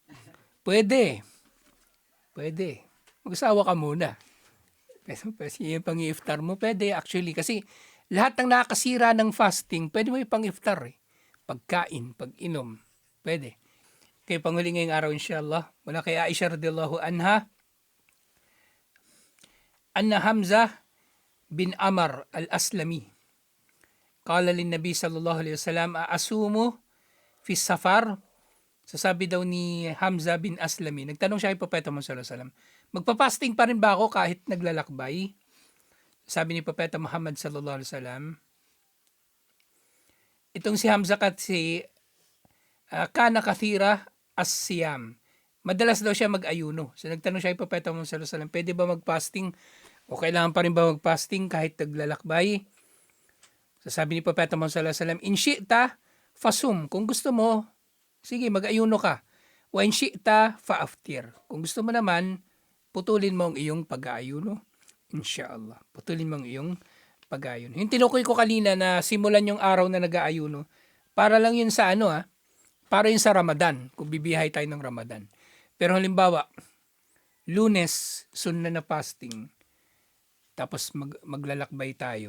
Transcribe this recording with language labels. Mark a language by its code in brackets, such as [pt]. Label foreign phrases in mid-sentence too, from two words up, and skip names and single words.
[tl] Pwede. Mag-asawa ka muna. Kasi yung pang-iftar mo, pwede actually. Kasi lahat ng nakakasira ng fasting, pwede mo ipang-iftar eh. Pagkain, pag-inom, pwede. Kaya panghuli ngayong araw inshallah, mula kay Aisha [ar] رضي الله عنها أن حمزة بن عمرو الأسلمي قال للنبي صلى الله عليه وسلم أأصوم في السفر. [tl] Sasabi daw ni Hamza bin Aslami, nagtanong siya kay Propeta Muhammad [ar] صلى الله عليه وسلم, [tl] magpa-fasting pa rin ba ako kahit naglalakbay? Sabi ni Propeta Muhammad [ar] صلى الله عليه وسلم, [tl] itong si Hamza kasi [ar] كان كثير الصيام. [tl] Madalas daw siya mag-ayuno. So nagtanong siya kay Propeta Muhammad [ar] صلى الله عليه وسلم, [tl] pwede ba mag-fasting o kailangan pa rin ba mag-fasting kahit naglalakbay? So sabi ni Propeta Muhammad [ar] صلى الله عليه وسلم, إن شئت فصم. [tl] Kung gusto mo, sige, mag-ayuno ka. [ar] وإن شئت فأفطر. [tl] Kung gusto mo naman, putulin mo ang iyong pag-aayuno. Inshallah. Putulin mo ang iyong pag-aayuno. Yung tinukoy ko kanina na simulan yung araw na nag-aayuno, para lang yun sa para yun sa Ramadan, kung bibiyahe tayo ng Ramadan. Pero halimbawa, Lunes, sunna na fasting, tapos maglalakbay tayo.